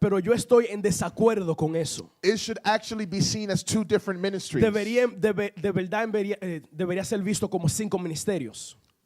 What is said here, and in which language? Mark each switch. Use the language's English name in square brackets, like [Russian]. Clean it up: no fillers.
[Spanish] Pero yo estoy en desacuerdo con eso. [English] It should actually be seen as 2 different ministries. [Spanish] De verdad debería ser visto como 5 ministerios